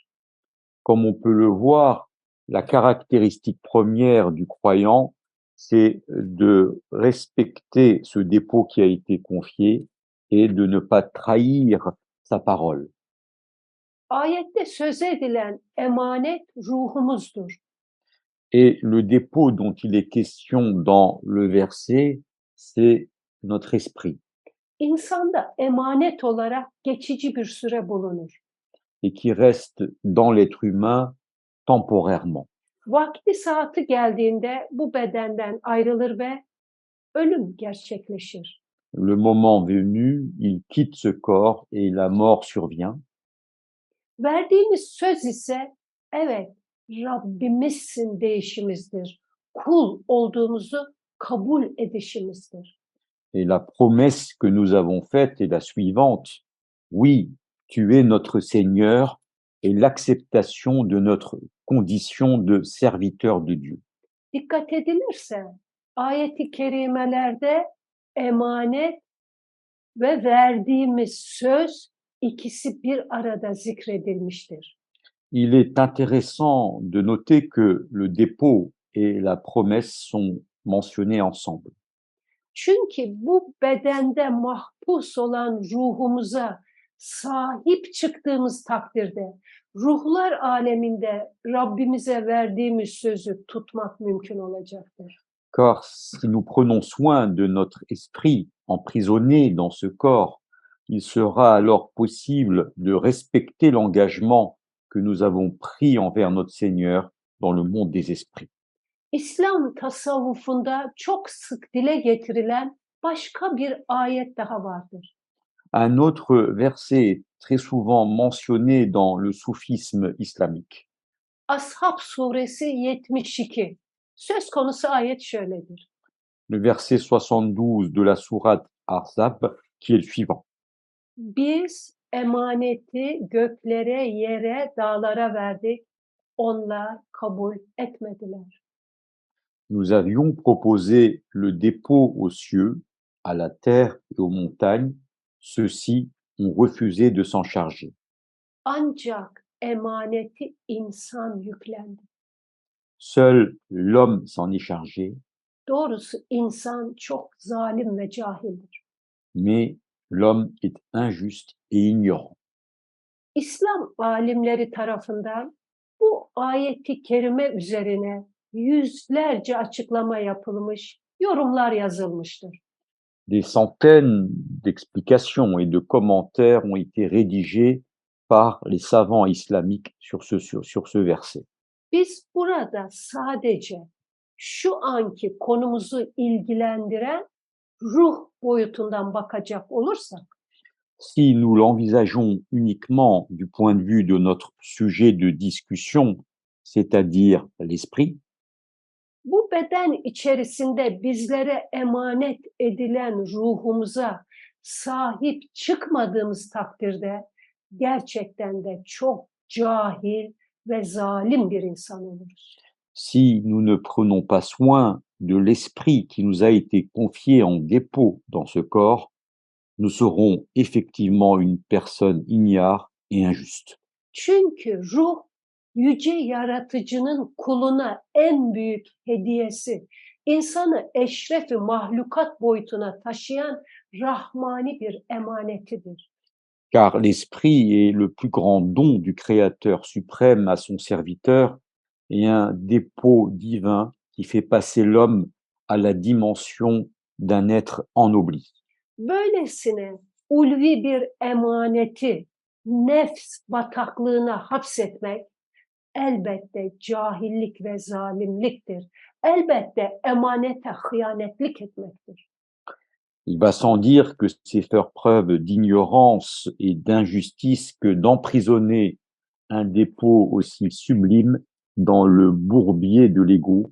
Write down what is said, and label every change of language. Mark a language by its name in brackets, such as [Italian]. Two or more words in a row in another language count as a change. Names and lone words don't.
[French] Comme on peut le voir, la caractéristique première du croyant c'est de respecter ce dépôt qui a été confié et de ne pas trahir sa parole. [Turkish] Ayette söz edilen emanet ruhumuzdur. [French] Et le dépôt dont il est question dans le verset, c'est notre esprit, [Turkish] İnsanda emanet olarak geçici bir süre bulunur. [French] et qui reste dans l'être humain temporairement. [Turkish] Vakti saati geldiğinde bu bedenden ayrılır ve ölüm gerçekleşir. [French] Le moment venu, il quitte ce corps et la mort survient. [Turkish] Verdiğimiz söz ise evet Rabbimizsin deyişimizdir. Kul olduğumuzu kabul edişimizdir. [French] Et la promesse que nous avons faite est la suivante. Oui, tu es notre Seigneur, et l'acceptation de notre condition de serviteur de Dieu. [Turkish] Dikkat edilirse ayet-i kerimelerde emanet ve verdiğimiz söz ikisi bir arada zikredilmiştir. [French] Il est intéressant de noter que le dépôt et la promesse sont mentionnés ensemble. [Turkish] Çünkü bu bedende mahpus olan ruhumuza sahip çıktığımız takdirde ruhlar aleminde Rabbimize verdiğimiz sözü tutmak mümkün olacaktır. [French] Car si nous prenons soin de notre esprit emprisonné dans ce corps, il sera alors possible de respecter l'engagement que nous avons pris envers notre Seigneur dans le monde des esprits. [Turkish] İslam tasavvufunda çok sık dile getirilen başka bir ayet daha vardır. [French] Un autre verset est très souvent mentionné dans le soufisme islamique. [Turkish] Ashab suresi 72. Söz konusu ayet şöyledir. [French] Le verset 72 de la sourate Ahzab, qui est le suivant. [Turkish] Biz emaneti göklere, yere, dağlara verdik. Onlar kabul etmediler. [French] Nous avions proposé le dépôt aux cieux, à la terre et aux montagnes. Ceux-ci ont refusé de s'en charger. [Turkish] Ancak emaneti insan yüklendi. [French] Seul l'homme s'en est chargé, [Turkish] Doğrusu insan çok zalim ve cahildir. [French] mais l'homme est injuste et ignorant. [Turkish] İslam alimleri tarafından bu ayeti kerime üzerine yüzlerce açıklama yapılmış, yorumlar yazılmıştır. [French] Des centaines d'explications et de commentaires ont été rédigés par les savants islamiques sur ce verset. [Turkish] Biz burada sadece şu anki konumuzu ilgilendiren ruh boyutundan bakacak olursak, [French] Si nous l'envisageons uniquement du point de vue de notre sujet de discussion, c'est-à-dire l'esprit, [Turkish] bu beden içerisinde bizlere emanet edilen ruhumuza sahip çıkmadığımız takdirde gerçekten de çok cahil ve zalim bir insan oluruz. [French] si nous ne prenons pas soin de l'esprit qui nous a été confié en dépôt dans ce corps, nous serons effectivement une personne ignare et injuste. [Turkish] Çünkü ruh yüce yaratıcının kuluna en büyük hediyesi, insanı eşrefi mahlukat boyutuna taşıyan rahmani bir emanetidir. [French] Car l'esprit est le plus grand don du Créateur suprême à son serviteur et un dépôt divin qui fait passer l'homme à la dimension d'un être ennobli. [Turkish] Böylesine ulvi bir emaneti nefs bataklığına hapsetmek elbette cahillik ve zalimliktir. Elbette emanete hıyanetlik etmektir. [French] Il va sans dire que c'est faire preuve d'ignorance et d'injustice que d'emprisonner un dépôt aussi sublime dans le bourbier de l'ego.